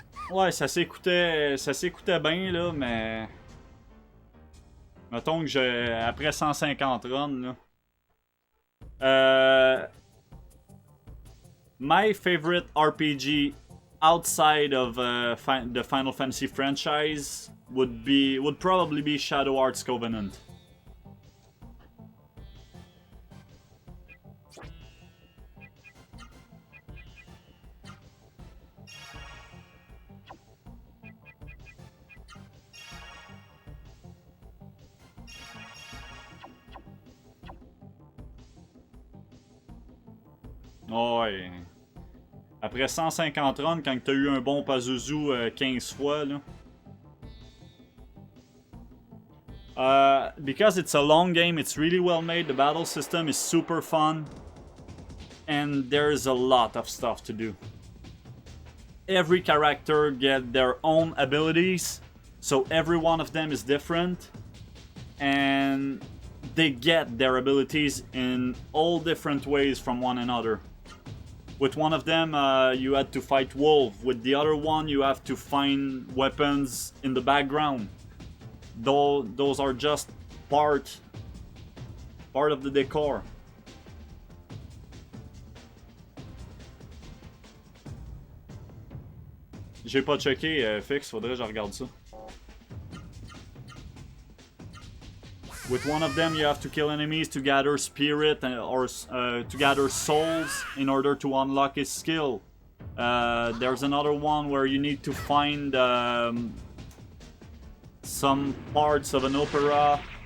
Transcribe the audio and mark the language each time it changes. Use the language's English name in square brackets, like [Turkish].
[French] Ouais, ça s'écoutait bien là, mais mettons que après 150 runs là. [English] My favorite RPG outside of the Final Fantasy franchise would probably be Shadow Hearts Covenant. Ouais. [French] Après 150 runs, quand t'as eu un bon Pazuzu 15 fois, là. [English] Because it's a long game, it's really well made, the battle system is super fun, and there's a lot of stuff to do. Every character get their own abilities, so every one of them is different, and they get their abilities in all different ways from one another. With one of them, you had to fight wolves. With the other one, you have to find weapons in the background. Those are just part of the decor. [French] J'ai pas checké, Fix, faudrait que je regarde ça. [English] With one of them, you have to kill enemies to gather spirit or to gather souls in order to unlock his skill. There's another one where you need to find some parts of an opera.